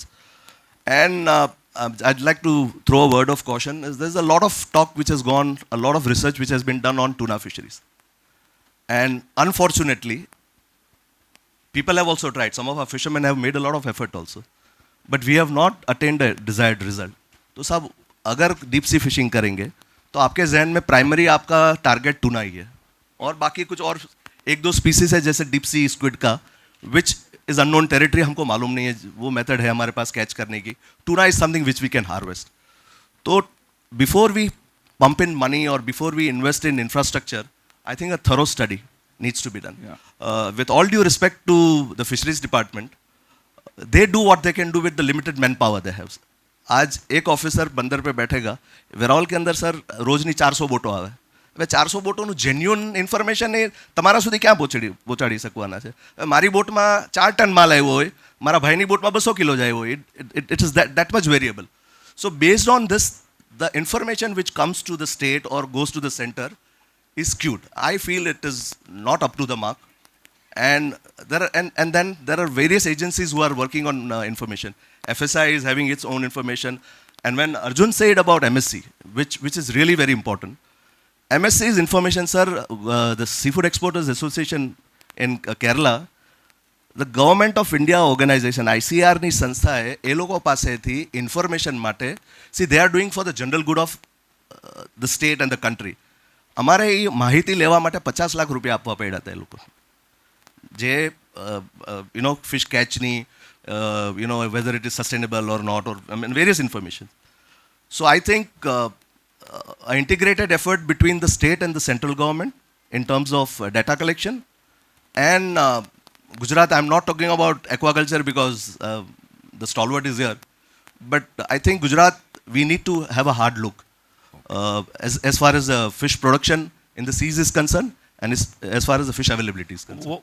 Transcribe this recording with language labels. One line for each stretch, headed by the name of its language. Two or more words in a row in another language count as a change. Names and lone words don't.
English: And I'd like to throw a word of caution. There's a lot of talk which has gone, a lot of research which has been done on tuna fisheries. And unfortunately, people have also tried. Some of our fishermen have made a lot of effort also. But we have not attained a desired result.
Hindi: तो साहब अगर
English: deep sea fishing
Hindi: करेंगे तो आपके जहन में प्राइमरी आपका टारगेट टूना ही है, और बाकी कुछ और एक दो स्पीसीज है जैसे
English: deep sea squid
Hindi: का,
English: which is unknown territory,
Hindi: हमको मालूम नहीं है, वो मेथड है हमारे पास कैच करने की.
English: Tuna is something which we can harvest. तो before we pump in money or before we invest in infrastructure, I think a thorough study needs to be done. Yeah. With all due respect to the fisheries department, they do what they can do with the limited manpower they have.
Hindi: आज एक ऑफिसर बंदर पे बैठेगा, वेरावल के अंदर सर
Gujarati: રોજની 400 બોટો આવે. હવે 400 બોટોનું
English: genuine information
Gujarati: એ તમારા સુધી ક્યાં પહોંચાડી શકવાના છે? મારી બોટમાં 4 ટન માલ આવ્યો હોય, મારા ભાઈની બોટમાં 200 કિલો જ આવ્યો હોય.
English: it is that much variable. So based on this, the information which comes to the state or goes to the center is skewed. I feel it is not up to the mark. And then there are various agencies who are working on information. FSI is having its own information. And when Arjun said about MSC, which is really very important, MSC's information, sir, the Seafood Exporters Association in Kerala, the Government of India organization,
Gujarati: ICR ની સંસ્થાએ એ લોકો પાસેથી ઇન્ફોર્મેશન માટે,
English: see they are doing for the general good of the state and the country.
Gujarati: અમારે એ માહિતી લેવા માટે 50 લાખ રૂપિયા આપવા પડ્યા હતા એ લોકો, જે fish catchની,
English: whether it is sustainable or not, or I mean various information. So I think an integrated effort between the state and the central government in terms of data collection. And Gujarat, I'm not talking about aquaculture because the stalwart is here, but I think Gujarat, we need to have a hard look as far as fish production in the seas is concerned, and as far as the fish availability is concerned.